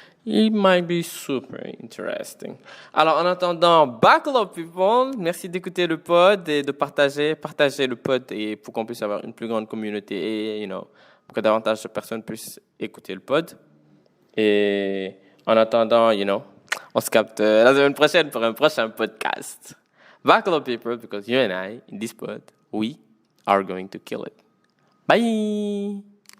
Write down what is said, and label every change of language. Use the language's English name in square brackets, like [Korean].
[English] It might be super interesting. [French] Alors, en attendant, [English] buckle up, people. [French] Merci d'écouter le pod et de partager le pod et pour qu'on puisse avoir une plus grande communauté et, pour que davantage de personnes puissent écouter le pod. Et en attendant, on se capte la semaine prochaine pour un prochain podcast. [English] Buckle up, people, because you and I, in this pod, we are going to kill it. Bye!